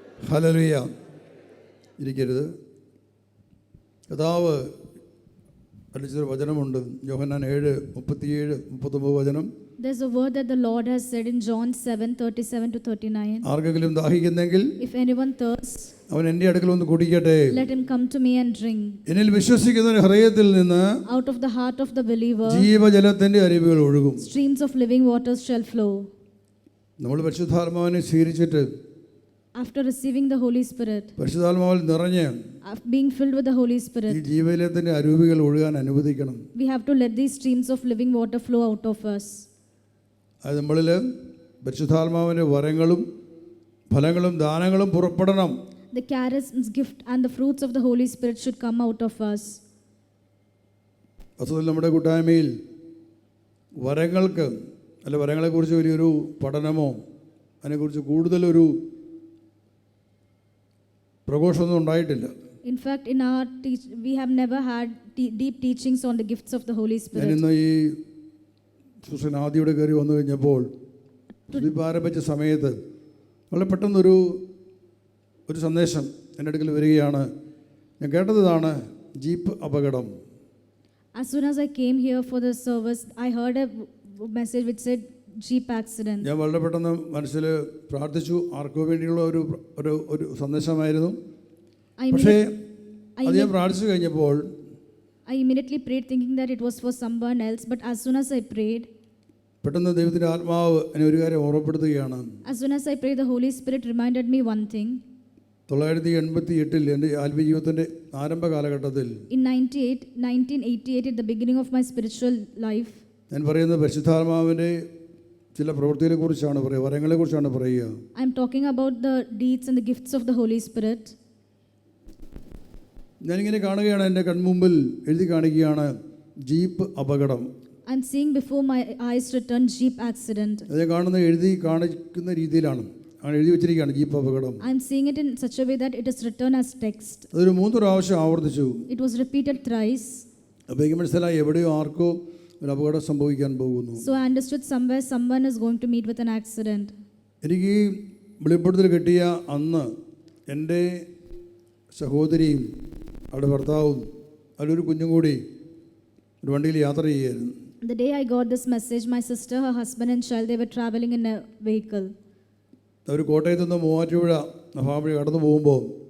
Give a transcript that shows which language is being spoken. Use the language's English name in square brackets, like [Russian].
[Malayalam] Hallelujah. ഇരിക്കരുത്. കർത്താവ് അടിച്ചൊരു വചനമുണ്ട്, യോഹന്നാൻ 7:37-39 വചനം. [English] There's a word that the Lord has said in John 7:37-39. [Malayalam] ആർക്കെങ്കിലും ദാഹിക്കുന്നെങ്കിൽ [English] If anyone thirsts, [Malayalam] അവൻ എൻ്റെ അടുക്കൽ ഒന്ന് കുടിക്കട്ടെ. [English] Let him come to me and drink. [Malayalam] എന്നിൽ വിശ്വസിക്കുന്ന ഹൃദയത്തിൽ നിന്ന് [English] Out of the heart of the believer, [Malayalam] ജീവജലത്തിന്റെ അരുവികൾ ഒഴുകും. [English] streams of living waters shall flow. [Malayalam] നമ്മൾ പരിശുദ്ധാത്മാവിനെ സ്വീകരിച്ചിട്ട് [English] After receiving the Holy Spirit, [Malayalam] പരിശുദ്ധാത്മാവിൽ നിറഞ്ഞ് [English] after being filled with the Holy [Malayalam] ഈ [English] Spirit, [Malayalam] ജീവജലത്തിന്റെ അരുവികൾ ഒഴുകാൻ അനുവദിക്കണം. [English] we have to let these streams of living water flow out of us. [Malayalam] അത് നമ്മളിൽ പരിശുദ്ധാത്മാവിൻ്റെ വരങ്ങളും ഫലങ്ങളും ദാനങ്ങളും പുറപ്പെടണം. [English] The charisms, gift and the fruits of the Holy Spirit should come out of us. [Malayalam] വസ്തുതയിൽ നമ്മുടെ കൂട്ടായ്മയിൽ വരങ്ങൾക്ക് അല്ല വരങ്ങളെക്കുറിച്ച് വലിയൊരു പഠനമോ അതിനെക്കുറിച്ച് കൂടുതലൊരു പ്രഘോഷമൊന്നും ഉണ്ടായിട്ടില്ല. [English] In fact, in our we have never had deep teachings on the gifts of the Holy [Malayalam] ഞാൻ [English] Spirit. [Malayalam] ഇന്ന് ഈ Susan ആദ്യയുടെ കയറി വന്നു കഴിഞ്ഞപ്പോൾ ആരംഭിച്ച സമയത്ത് വളരെ പെട്ടെന്നൊരു സന്ദേശം എൻ്റെ അടുക്കൽ വരികയാണ്. ഞാൻ കേട്ടത് ഇതാണ്: ജീപ്പ് അപകടം. [English] As soon as I came here for the service, I heard a message which said jeep accident. [Malayalam] ഞാൻ വളരെ പെട്ടെന്ന് മനസ്സിൽ പ്രാർത്ഥിച്ചു. ആർക്കോ വേണ്ടിയുള്ള ഒരു സന്ദേശമായിരുന്നു. പക്ഷേ അത് ഞാൻ പ്രാർത്ഥിച്ചു കഴിഞ്ഞപ്പോൾ [English] I immediately prayed thinking that it was for someone else, but as soon as I prayed, [Malayalam] പെട്ടെന്ന് ദൈവത്തിൻ്റെ ആത്മാവ് എന്നെ ഒരു കാര്യം ഓർമ്മപ്പെടുത്തുകയാണ്. [English] As soon as I prayed, the Holy Spirit reminded me one thing. [Malayalam] 1988 എൻ്റെ ആത്മീയ ജീവിതത്തിൻ്റെ ആരംഭ കാലഘട്ടത്തിൽ [English] In 1988, at the beginning of my spiritual life, [Malayalam] ഞാൻ പറയുന്നത് പരിശുദ്ധാത്മാവിൻ്റെ ചില പ്രവൃത്തികളെ കുറിച്ചാണ് പറയുക, വരങ്ങളെ കുറിച്ചാണ് പറയുക. [English] I am talking about the deeds and the gifts of the Holy Spirit. [Malayalam] ഞാനിങ്ങനെ കാണുകയാണ്, എൻ്റെ കൺമുമ്പിൽ എഴുതി കാണിക്കുകയാണ് ജീപ്പ് അപകടം. [English] I am seeing before my eyes written jeep accident. [Malayalam] അത് കാണുന്ന എഴുതി കാണിക്കുന്ന രീതിയിലാണ് എഴുതി വെച്ചിരിക്കുകയാണ് ജീപ്പ് അപകടം. [English] I am seeing it in such a way that it is written as text. [Malayalam] അതൊരു 3 പ്രാവശ്യം ആവർത്തിച്ചു. [English] It was repeated thrice. [Malayalam] അപ്പോൾ എനിക്ക് മനസ്സിലായി എവിടെയോ ആർക്കോ ഒരു അപകടം സംഭവിക്കാൻ പോകുന്നു. [English] So I understood somewhere someone is going to meet with an accident. [Malayalam] എനിക്ക് ഈ വെളിപ്പെടുത്തൽ കിട്ടിയ അന്ന് എൻ്റെ സഹോദരിയും അവരുടെ ഭർത്താവും അതിലൊരു കുഞ്ഞും കൂടി ഒരു വണ്ടിയിൽ യാത്ര ചെയ്യുകയായിരുന്നു. [English] The day I got this message, my sister, her husband and child, they were traveling in a vehicle. [Malayalam] അവർ കോട്ടയത്ത് നിന്ന് മൂവാറ്റുപുഴ മഹാബലി കടന്നു പോകുമ്പോൾ